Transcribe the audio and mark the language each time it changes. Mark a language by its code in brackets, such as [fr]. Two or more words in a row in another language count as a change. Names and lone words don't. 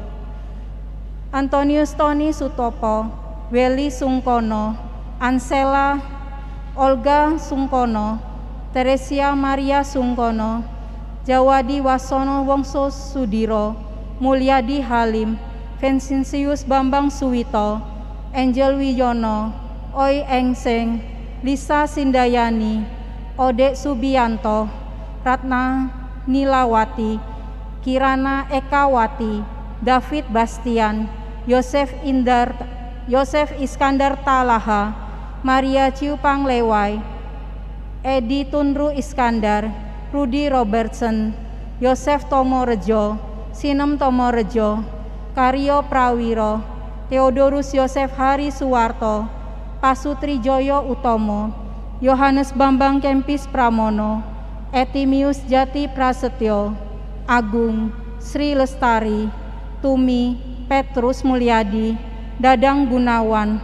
[id] Antonius Tony Sutopo, Weli Sungkono, Ansela, Olga Sungkono, Teresia Maria Sungkono, Jawadi Wasono Wongso Sudiro, Mulyadi Halim, Vincentius Bambang Suwito, Angel Wiyono, Oi Engseng, Lisa Sindayani, Ode Subianto, Ratna Nilawati, Kirana Ekawati, David Bastian, Yosef Iskandar Talaha, Maria Ciupang Lewai, Edi Tunru Iskandar, Rudi Robertson, Yosef Tomorejo, Sinem Tomorejo, Karyo Prawiro, Theodorus Yosef Hari Suwarto, Pasutri Joyo Utomo, Yohanes Bambang Kempis Pramono, Etimius Jati Prasetyo, Agung, Sri Lestari, Tumi, Petrus Mulyadi, Dadang Gunawan,